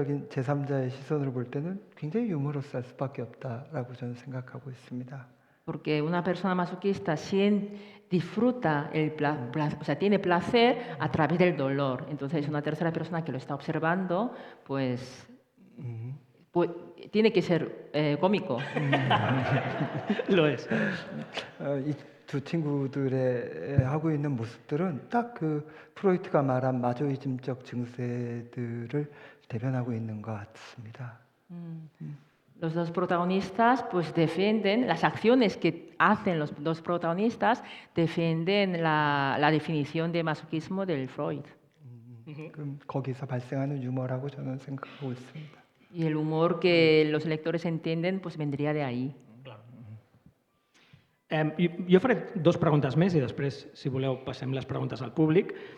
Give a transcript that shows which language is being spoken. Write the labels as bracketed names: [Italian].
[Korean] 제3자의 시선으로 볼 때는 굉장히 유머러스할 수밖에 없다라고 저는 생각하고 있습니다. [Spanish] porque una persona masoquista disfruta o sea, tiene placer a través del dolor. Entonces, una tercera persona que lo está observando, pues tiene que ser cómico. Lo es. [Korean] 이 두 친구들의 하고 있는 모습들은 딱 그 프로이트가 말한 마조이즘적 증세들을 대변하고 있는 것 같습니다. [Spanish] Los dos protagonistas pues defienden las acciones que hacen los dos protagonistas, defienden la definición de masoquismo del Freud. [Korean] 그럼 거기서 발생하는 유머라고 저는 생각하고 있습니다. [Spanish] Y el humor que los lectores entienden pues vendría de ahí. [Catalan] Jo faré 2 preguntes més i després, si voleu, passem les preguntes al públic.